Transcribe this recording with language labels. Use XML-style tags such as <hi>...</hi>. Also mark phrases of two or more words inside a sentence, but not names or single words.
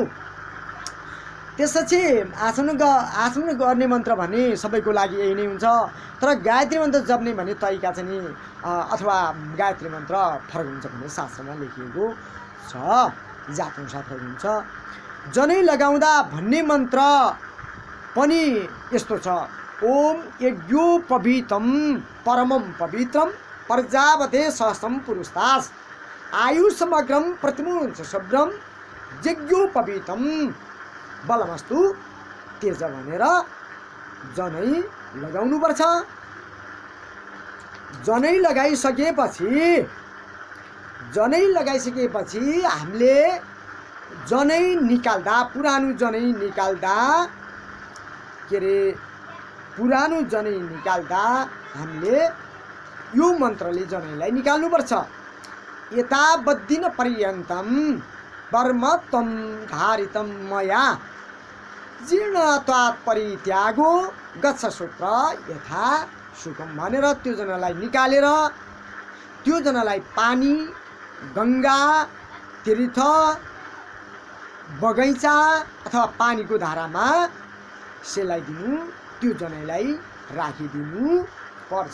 <ne>त्यसपछि आचमन गर्ने मन्त्र भने सबैको लागि यही नै हुन्छ। तर गायत्री मन्त्र जप्ने भने तरिका चाहिँ नि अथवा गायत्री मन्त्र फरक हुन्छ भन्ने शास्त्रमा लेखिएको छ, जातअनुसार फरक हुन्छ। जनै लगाउँदा भन्ने मन्त्र पनि यस्तो छ।</ne> <sa>ओम यज्ञोपवीतम परमम पवित्रम प्रजापते सहस्रम पुरुषास आयु समग्रम प्रतिमुंच शब्दम यज्ञोपवीतम बलमस्तु तेज</sa> <ne>भनेर जनै लगाउनुपर्छ। जनै लगाइसकेपछि हामीले जनै निकाल्दा पुरानो जनै निकाल्दा हामीले यो मन्त्रले जनैलाई निकाल्नुपर्छ।</ne> <sa>यतावद्दिन पर्यन्तम वर्म त्वं धारितम मया जीर्णत्वात् परित्यागो गच्छ सूत्र यथा सुखम</sa> <ne>भनेर त्यो जनालाई निकालेर त्यो जनालाई पानी, गङ्गा, तीर्थ, बगैँचा अथवा पानीको धारामा सेलाइदिनु, त्यो जनैलाई राखिदिनु पर्छ।</ne>